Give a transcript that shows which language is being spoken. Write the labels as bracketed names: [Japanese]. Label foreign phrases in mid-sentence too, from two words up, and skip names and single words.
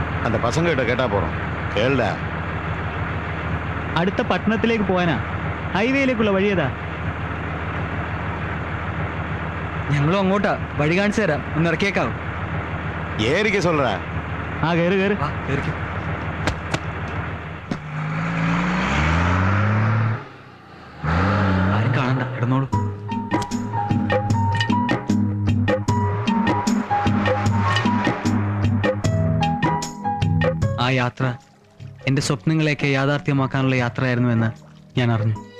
[Tamil] அந்த பசங்க கிட்ட கேட்டா போறோம். கேளுடா. [Malayalam] അടുത്ത പട്ടണത്തിലേക്ക് പോകാനാ. ഹൈവേയിലേക്കുള്ള വഴി ഏതാ? ഞങ്ങളും അങ്ങോട്ടാ. വഴി കാണിച്ചു തരാം. ഒന്ന് ഇറക്കിയേക്കാവും. [Tamil] ஏறிக்க சொல்ற. [Malayalam] ആ കയറി കയറി. ആരും കാണണ്ട, കിടന്നോളൂ. ആ യാത്ര എന്റെ സ്വപ്നങ്ങളെയൊക്കെ യാഥാർത്ഥ്യമാക്കാനുള്ള യാത്രയായിരുന്നുവെന്ന് ഞാൻ അറിഞ്ഞു.